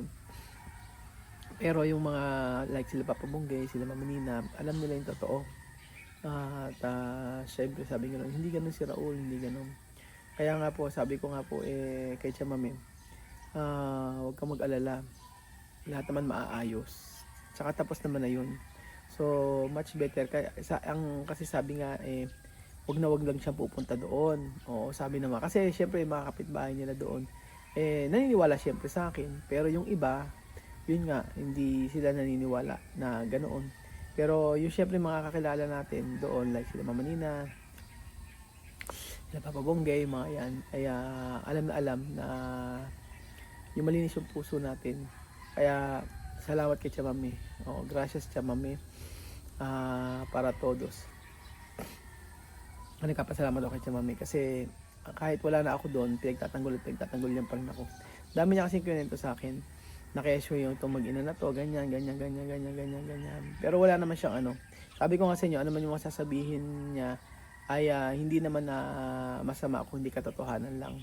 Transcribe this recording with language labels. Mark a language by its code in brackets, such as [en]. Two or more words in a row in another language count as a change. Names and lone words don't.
[tl] Pero yung mga like sila Papa Bunggay, sila Mama Nina, alam nila yung totoo. At syempre sabi nga hindi ganun si Raul, hindi ganun. Kaya nga po, sabi ko nga po kay Chamami, huwag kang mag-alala. Lahat naman maaayos. Tsaka tapos naman na yun. [en] So, much better. [tl] Kasi sabi nga wag lang siya pupunta doon. Oo, sabi naman. Kasi syempre mga kapitbahay nila doon, naniniwala syempre sa akin. Pero yung iba, yun nga, hindi sila naniniwala na ganoon. Pero yung syempre mga kakilala natin doon, like sila Mama Nina, sila Papa Bonggay, mga yan, ay alam na yung malinis yung puso natin. Kaya salamat kay Chamami. [es] Oh, gracias Chamami. Para todos. [tl] Nagpapasalamat ako kay Chamami kasi kahit wala na ako doon, pinagtatanggol niya pa rin ako. Dami niya kasing kwento sa akin. Na-kesyo yung itong mag-ina na to, ganyan. Pero wala naman siyang ano. Sabi ko nga sa inyo, ano man yung masasabihin niya ay hindi naman na masama kung hindi katotohanan lang.